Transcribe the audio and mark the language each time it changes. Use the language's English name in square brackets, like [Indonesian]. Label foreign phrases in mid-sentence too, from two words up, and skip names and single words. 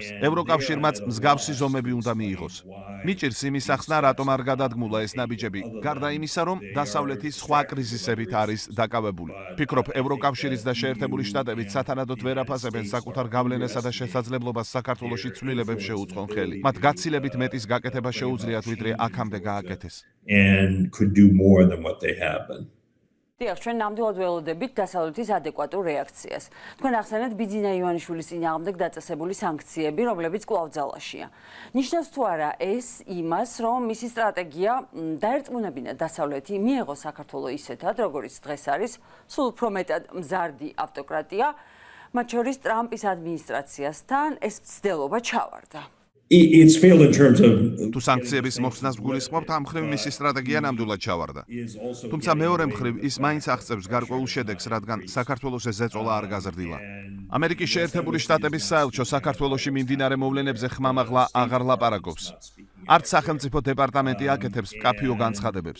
[Georgian] ევროკავშირმაც მსგავსი ზომები უნდა მიიღოს. მიჭირს იმის ახსნა, რატომ არ გადადგმულა ეს ნაბიჯები, გარდა იმისა, რომ დასავლეთის სხვა კრიზისებით არის დაკავებული. ფიქრობ, ევროკავშირის და შეერთებული შტატებით სათანადოდ ვერ აფასებენ საკუთარ გავლენასა და შესაძლებლობას საქართველოში ცვლილებებს შეუწყონ ხელი. მათ გაცილებით მეტის გაკეთება შეუძლიათ, ვიდრე აქამდე გააკეთეს. [English] And could do more than what they have been. [Georgian] დიახ, ჩვენ ნამდვილად ველოდებით დასავლეთის ადეკვატურ რეაქციას. თქვენ ახსენეთ ბიძინა ივანიშვილის წინააღმდეგ დაწესებული სანქციები, რომლებიც კვლავ ძალაშია. ნიშნავს თუ არა ეს იმას, რომ მისი სტრატეგია დაერწმუნებინა დასავლეთი, მიეღო საქართველო ისეთად, როგორიც დღეს არის, სულ უფრო მეტად მზარდი ავტოკრატია, მათ შორის ტრამპის ადმინისტრაციასთან ეს მცდელობა ჩავარდა. [English] It's failed in terms of [Georgian] თუ სანქციების მოხსნას გულისხმობთ, ამ მხრივ მისი სტრატეგია ნამდვილად ჩავარდა. თუმცა მეორე მხრივ ის მაინც აღწევს გარკვეულ შედეგს, რადგან საქართველოს ზეწოლა არ გაზრდილა. ამერიკის შეერთებული შტატების საელჩო საქართველოში მიმდინარე მოვლენებზე ხმამაღლა აღარ ლაპარაკობს. არც სახელმწიფო დეპარტამენტი აკეთებს მკაფიო განცხადებებს.